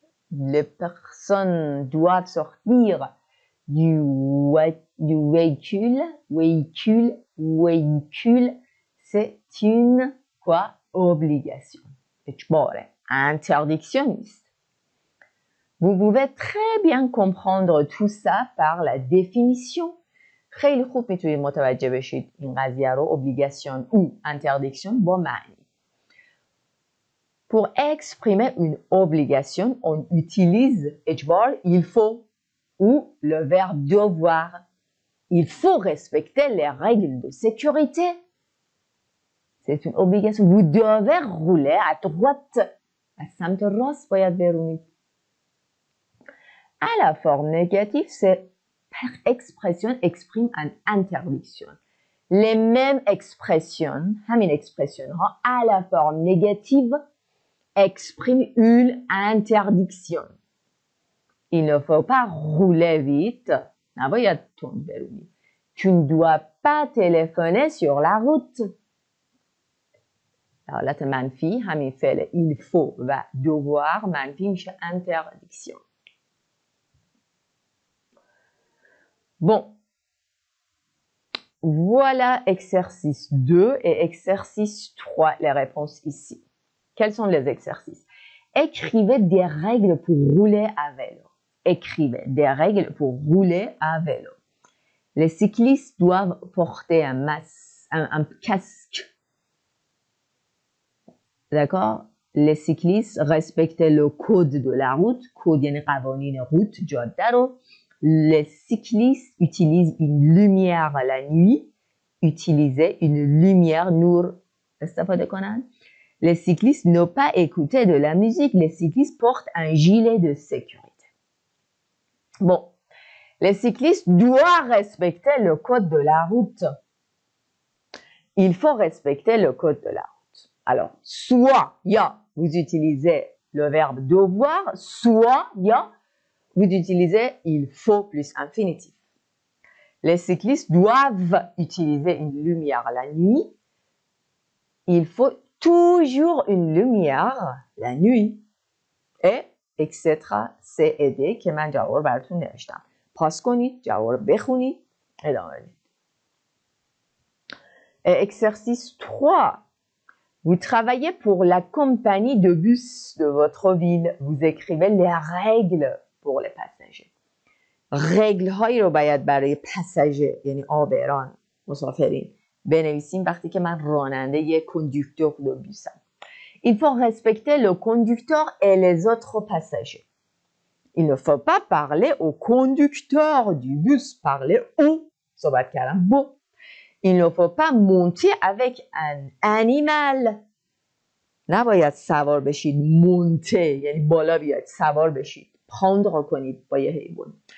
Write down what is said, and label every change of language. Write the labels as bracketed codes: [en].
[fr] Les personnes doivent sortir du véhicule. Véhicule. C'est une quoi? Obligation. Interdictionniste. Vous pouvez très bien comprendre tout ça par la définition. [fa] خیلی خوب میتونید متوجه بشید این قضیه رو [fr] obligation ou interdiction [fa] با معنی. [fr] Pour exprimer une obligation, on utilise اجبار il faut ou le verbe devoir. Il faut respecter les règles de sécurité. C'est une obligation. Vous devez rouler à droite. [fa] از سمت راست باید برونید. [fr] À la forme négative, cette expression exprime une interdiction. Les mêmes expressions, [fa] همین expression ها, [fr] à la forme négative, expriment une interdiction. Il ne faut pas rouler vite. [fa] نباید تند برونید. [fr] Tu ne dois pas téléphoner sur la route. [fa] حالت منفی همین فعل il faut و devoir منفی میشه interdiction. [fr] Bon, voilà exercice 2 et exercice 3, les réponses ici. Quels sont les exercices? Écrivez des règles pour rouler à vélo. Écrivez des règles pour rouler à vélo. Les cyclistes doivent porter un casque. D'accord? les cyclistes respectaient le code de la route. [fa] code یعنی قوانین روت جاده رو. [fr] Les cyclistes utilisent une lumière la nuit. Utiliser une lumière [fa] نور استفاده کنند. [fr] Les cyclistes n'ont pas écouté de la musique. Les cyclistes portent un gilet de sécurité. Bon, les cyclistes doivent respecter le code de la route. Il faut respecter le code de la route. Alors, soit vous utilisez le verbe devoir, soit vous utilisez il faut plus infinitif. Les cyclistes doivent utiliser une lumière la nuit. Il faut toujours une lumière la nuit. Et etc. [fa] C et D که من جواب براتون نوشتم. پاس کنید، جواب بخونید، ادامه بدید. [fr] Exercice 3. Vous travaillez pour la compagnie de bus de votre ville. Vous écrivez les règles pour les passagers. [fa] رگل هایی رو باید برای پساژه یعنی عابران مسافرین بنویسیم وقتی که من راننده یک کندوکتور دو بوسم. [fr] Il faut respecter le conducteur et les autres passagers. Il ne faut pas parler au conducteur du bus, parler au [fa] صحبت کردم با. [fr] Il ne faut pas monter avec un animal. [fa] نباید سوار بشید monter یعنی بالا بیاید سوار بشید prendre کنید با یه حیوان.